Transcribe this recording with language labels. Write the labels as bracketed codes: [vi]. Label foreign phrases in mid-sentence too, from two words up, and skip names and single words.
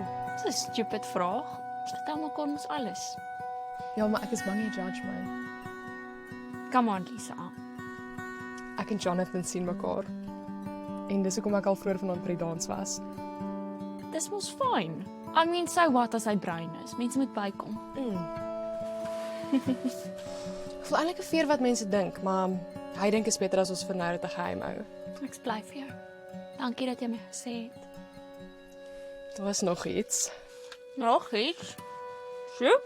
[af] Dis 'n stupid vraag. Vertel mekaar mos alles. Ja, maar ek is bang jy judge my. [en] Come on, Lisa. [af] Ek en Jonathan sien mekaar. En dis hoekom ek al vroeër vanaand by die dans was. Dis mos fyn. [en] I mean, so what [af] as hy bruin is? Mense moet bykom. Ek voel eintlik 'n veer wat mense dink, maar hy dink is beter as ons vir nou dit 'n geheim hou. Ek bly vir jou. Dankie dat jy my gesê het. Daar was nog iets. Nog iets? Sjoe?